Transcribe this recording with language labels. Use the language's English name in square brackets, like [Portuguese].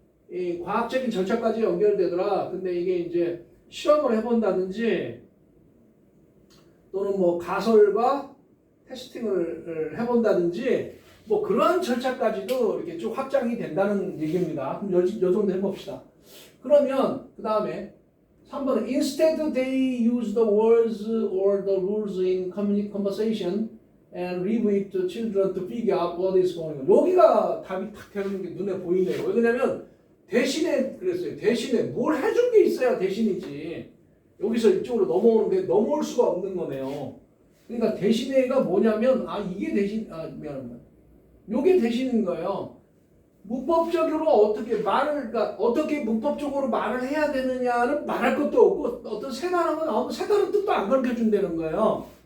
[Korean] 이 과학적인 절차까지 연결되더라. 근데 이게 이제 실험을 해본다든지 또는 뭐 가설과 테스팅을 해본다든지 뭐 그러한 절차까지도 이렇게 쭉 확장이 된다는 얘기입니다. 그럼 요 정도 해봅시다. 그러면 그 다음에 3번은 [English] Instead they use the words or the rules in conversation and leave it to children to figure out what is going on. [Korean] 여기가 답이 탁 되는 게 눈에 보이네요. 왜냐면 대신에 그랬어요. 대신에 뭘 해준 게 있어야 대신이지. 여기서 이쪽으로 넘어오는데 넘어올 수가 없는 거네요. 그러니까 대신에가 뭐냐면 이게 대신 미안합니다. 요게 대신인 거예요. 문법적으로 어떻게 문법적으로 말을 해야 되느냐는 말할 것도 없고 어떤 새 단어가 나오면 새 단어 뜻도 안 가르쳐 준다는 거예요.